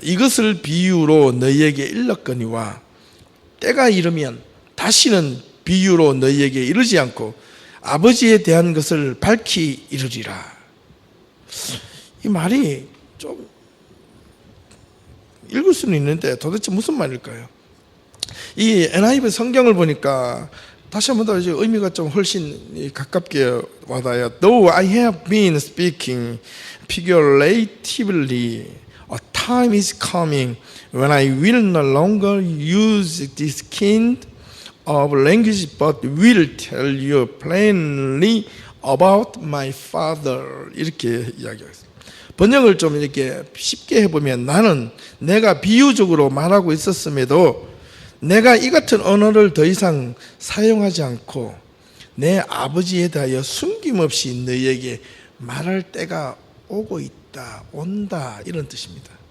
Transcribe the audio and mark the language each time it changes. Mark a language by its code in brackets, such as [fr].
[ko] 이것을 비유로 너희에게 일렀거니와 때가 이르면 다시는 비유로 너희에게 이르지 않고 아버지에 대한 것을 밝히 이르리라. 이 말이 좀 읽을 수는 있는데 도대체 무슨 말일까요? 이 NIV 성경을 보니까 다시 한번 더 의미가 좀 훨씬 가깝게 와닿아요. [en] Though I have been speaking figuratively, a time is coming when I will no longer use this kind of language but will tell you plainly about my father [ko] 이렇게 이야기하겠습니다. 번역을 좀 이렇게 쉽게 해보면 나는 내가 비유적으로 말하고 있었음에도 내가 이 같은 언어를 더 이상 사용하지 않고 내 아버지에 대하여 숨김없이 너희에게 말할 때가 오고 있다, 온다 이런 뜻입니다.